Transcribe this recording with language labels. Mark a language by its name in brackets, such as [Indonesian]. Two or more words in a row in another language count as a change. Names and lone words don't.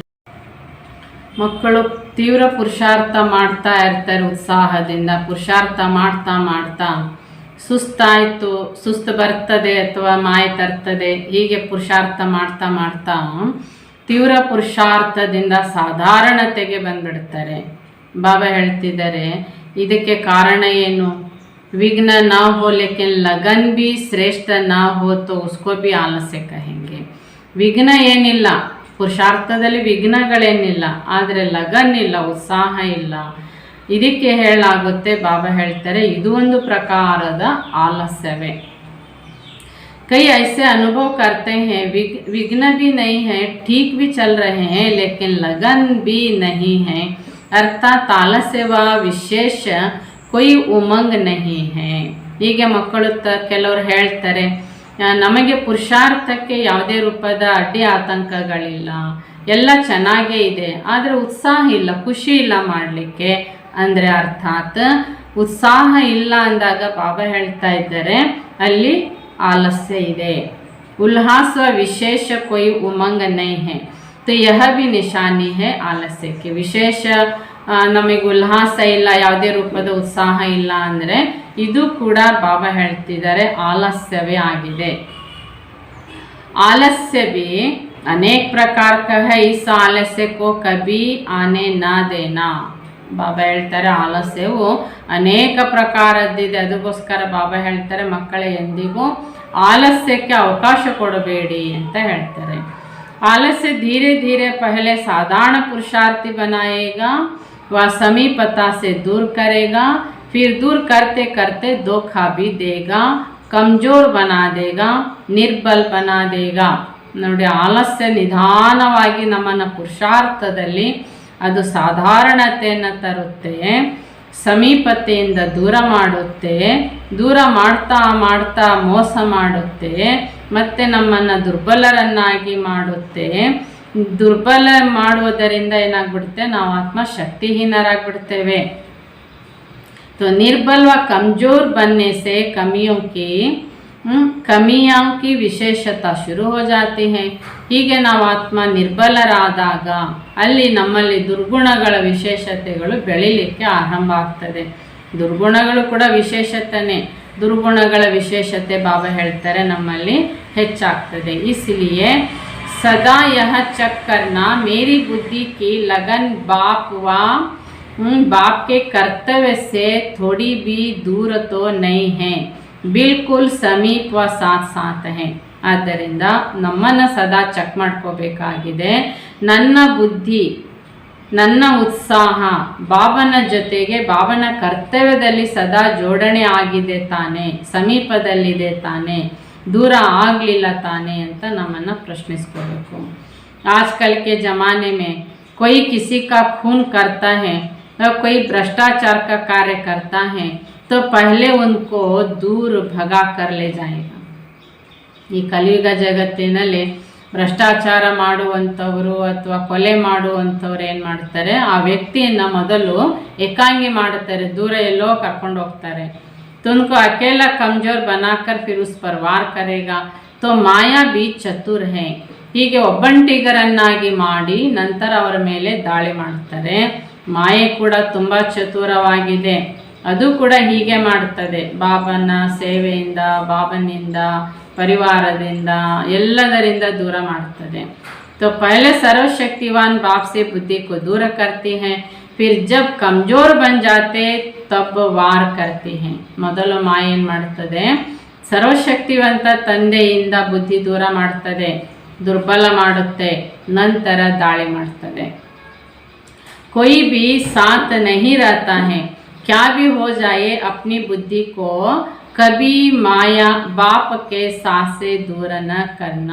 [Kannada] ಮಕ್ಕಳು ತೀವ್ರ ಪುರುಷಾರ್ಥ ಮಾಡ್ತಾ ಇರ್ತಾರೆ, ಉತ್ಸಾಹದಿಂದ ಪುರುಷಾರ್ಥ ಮಾಡ್ತಾ ಮಾಡ್ತಾ ಸುಸ್ತಾಯಿತು, ಸುಸ್ತು ಬರ್ತದೆ ಅಥವಾ ಮಾಯ ತರ್ತದೆ, ಹೀಗೆ ಪುರುಷಾರ್ಥ ಮಾಡ್ತಾ ಮಾಡ್ತಾ ತೀವ್ರ ಪುರುಷಾರ್ಥದಿಂದ ಸಾಧಾರಣತೆಗೆ ಬಂದ್ಬಿಡ್ತಾರೆ. ಬಾಬಾ ಹೇಳ್ತಿದ್ದಾರೆ, ಇದಕ್ಕೆ ಕಾರಣ ಏನು? [Hindi] विघ्न ना हो लेकिन लगन भी श्रेष्ठ ना हो तो उसको भी आलस्य कहेंगे. [Kannada] ವಿಘ್ನ ಏನಿಲ್ಲ, ಪುರುಷಾರ್ಥದಲ್ಲಿ ವಿಘ್ನಗಳೇನಿಲ್ಲ, ಆದರೆ ಲಗನ್ ಇಲ್ಲ, ಉತ್ಸಾಹ ಇಲ್ಲ, ಇದಕ್ಕೆ ಹೇಳಾಗುತ್ತೆ. ಬಾಬಾ ಹೇಳ್ತಾರೆ ಇದು ಒಂದು ಪ್ರಕಾರದ ಆಲಸ್ಯವೇ. [Hindi] कई ऐसे अनुभव करते हैं विघ्न भी नहीं है, ठीक भी चल रहे हैं, लेकिन लगन भी नहीं है, अर्थात आलस्य व विशेष कोई उमंग नहीं है. [Kannada] ಹೀಗೆ ಮಕ್ಕಳು ಕೆಲವರು ಹೇಳ್ತಾರೆ, ನಮಗೆ ಪುರುಷಾರ್ಥಕ್ಕೆ ಯಾವುದೇ ರೂಪದ ಅಡ್ಡಿ ಆತಂಕಗಳಿಲ್ಲ, ಎಲ್ಲ ಚೆನ್ನಾಗೇ ಇದೆ, ಆದರೆ ಉತ್ಸಾಹ ಇಲ್ಲ, ಖುಷಿ ಇಲ್ಲ ಮಾಡಲಿಕ್ಕೆ. ಅಂದರೆ ಅರ್ಥಾತ್ ಉತ್ಸಾಹ ಇಲ್ಲ ಅಂದಾಗ ಬಾಬಾ ಹೇಳ್ತಾ ಇದ್ದಾರೆ ಅಲ್ಲಿ ಆಲಸ್ಯ ಇದೆ. [Hindi] उल्लास विशेष कोई उमंग नहीं है, तो यह भी निशानी है आलस्य की. [Kannada] ವಿಶೇಷ ನಮಗೆ ಉಲ್ಲಾಸ ಇಲ್ಲ, ಯಾವುದೇ ರೂಪದ ಉತ್ಸಾಹ ಇಲ್ಲ ಅಂದರೆ ಇದು ಕೂಡ ಬಾಬಾ ಹೇಳ್ತಿದ್ದಾರೆ ಆಲಸ್ಯವೇ ಆಗಿದೆ. [Hindi] आलस्य भी अनेक प्रकार का है, इस आलस्य को कभी आने ना देना. [Kannada] ಬಾಬಾ ಹೇಳ್ತಾರೆ ಆಲಸ್ಯವು ಅನೇಕ ಪ್ರಕಾರದ್ದಿದೆ, ಅದಕ್ಕೋಸ್ಕರ ಬಾಬಾ ಹೇಳ್ತಾರೆ ಮಕ್ಕಳೇ ಎಂದಿಗೂ ಆಲಸ್ಯಕ್ಕೆ ಅವಕಾಶ ಕೊಡಬೇಡಿ ಅಂತ ಹೇಳ್ತಾರೆ. [Hindi] आलस्य धीरे धीरे पहले साधारण पुरुषार्थी बनाएगा, वह समीपता से दूर करेगा, फिर दूर करते करते धोखा भी देगा, कमजोर बना देगा, निर्बल बना देगा. [Kannada] ನೋಡಿ, ಆಲಸ್ಯ ನಿಧಾನವಾಗಿ ನಮ್ಮನ್ನು ಪುರುಷಾರ್ಥದಲ್ಲಿ ಅದು ಸಾಧಾರಣತೆಯನ್ನು ತರುತ್ತೆ, ಸಮೀಪತೆಯಿಂದ ದೂರ ಮಾಡುತ್ತೆ, ದೂರ ಮಾಡ್ತಾ ಮಾಡ್ತಾ ಮೋಸ ಮಾಡುತ್ತೆ, ಮತ್ತು ನಮ್ಮನ್ನು ದುರ್ಬಲರನ್ನಾಗಿ ಮಾಡುತ್ತೆ. ದುರ್ಬಲ ಮಾಡುವುದರಿಂದ ಏನಾಗ್ಬಿಡುತ್ತೆ, ನಾವು ಆತ್ಮಶಕ್ತಿಹೀನರಾಗ್ಬಿಡ್ತೇವೆ. [Hindi] तो निर्बल व कमज़ोर बनने से कमियों की विशेषता शुरू हो जाती है. [Kannada] ಹೀಗೆ ನಾವು ಆತ್ಮ ನಿರ್ಬಲರಾದಾಗ ಅಲ್ಲಿ ನಮ್ಮಲ್ಲಿ ದುರ್ಗುಣಗಳ ವಿಶೇಷತೆಗಳು ಬೆಳಿಲಿಕ್ಕೆ ಆರಂಭ ಆಗ್ತದೆ. ದುರ್ಗುಣಗಳು ಕೂಡ ವಿಶೇಷತೆನೇ, ದುರ್ಗುಣಗಳ ವಿಶೇಷತೆ ಬಾಬಾ ಹೇಳ್ತಾರೆ ನಮ್ಮಲ್ಲಿ ಹೆಚ್ಚಾಗ್ತದೆ. [Hindi] इसलिए सदा यह चेक करना मेरी बुद्धि की लगन बाप के कर्तव्य से थोड़ी भी दूर तो नहीं है, बिल्कुल समीप व साथ साथ है. [Kannada] ಆದ್ದರಿಂದ ನಮ್ಮನ್ನು ಸದಾ ಚೆಕ್ ಮಾಡ್ಕೋಬೇಕಾಗಿದೆ. ನನ್ನ ಬುದ್ಧಿ, ನನ್ನ ಉತ್ಸಾಹ ಬಾಬನ ಜೊತೆಗೆ ಬಾಬನ ಕರ್ತವ್ಯದಲ್ಲಿ ಸದಾ ಜೋಡಣೆ ಆಗಿದೆ ತಾನೆ, ಸಮೀಪದಲ್ಲಿದೆ ತಾನೆ, दूर ಆಗಲಿಲ್ಲ ತಾನೆ ಅಂತ ನಮ್ಮನ್ನು ಪ್ರಶ್ನಿಸ್ಕೋಬೇಕು. [Hindi] आजकल के ज़माने में कोई किसी का खून करता है और कोई भ्रष्टाचार का कार्य करता है तो पहले उनको दूर भगा कर ले जाएगा. [Kannada] ಈ ಕಲಿಯುಗ ಜಗತ್ತಿನಲ್ಲಿ ಭ್ರಷ್ಟಾಚಾರ ಮಾಡುವಂಥವರು ಅಥವಾ ಕೊಲೆ ಮಾಡುವಂಥವ್ರು ಏನು ಮಾಡ್ತಾರೆ, ಆ ವ್ಯಕ್ತಿಯನ್ನು ಮೊದಲು ಏಕಾಂಗಿ ಮಾಡುತ್ತಾರೆ, ದೂರ ಎಲ್ಲೋ ಕರ್ಕೊಂಡು ಹೋಗ್ತಾರೆ. [Hindi] तो उनको अकेला कमज़ोर बनाकर फिर उस पर वार करेगा. तो माया भी चतुर है. [Kannada] ಹೀಗೆ ಒಬ್ಬಂಟಿಗರನ್ನಾಗಿ ಮಾಡಿ ನಂತರ ಅವರ ಮೇಲೆ ದಾಳಿ ಮಾಡ್ತಾರೆ. ಮಾಯೆ ಕೂಡ ತುಂಬ ಚತುರವಾಗಿದೆ, ಅದು ಕೂಡ ಹೀಗೆ ಮಾಡುತ್ತದೆ. ಬಾಬನ ಸೇವೆಯಿಂದ, ಬಾಬನಿಂದ, ಪರಿವಾರದಿಂದ, ಎಲ್ಲದರಿಂದ ದೂರ ಮಾಡ್ತದೆ. [Hindi] तो पहले सर्वशक्तिवान बाप से बुद्धि को दूर करती हैं, फिर जब कमज़ोर बन जाते तब वार करती हैं. [Kannada] ಮೊದಲು ಮಾಯೆ ಏನು ಮಾಡ್ತದೆ, ಸರ್ವಶಕ್ತಿವಂತ ತಂದೆಯಿಂದ ಬುದ್ಧಿ ದೂರ ಮಾಡ್ತದೆ, ದುರ್ಬಲ ಮಾಡುತ್ತೆ, ನಂತರ ದಾಳಿ ಮಾಡ್ತದೆ. [Hindi] कोई भी साथ नहीं रहता है, क्या भी हो जाए अपनी बुद्धि को कभी माया बाप के साथ से दूर न करना.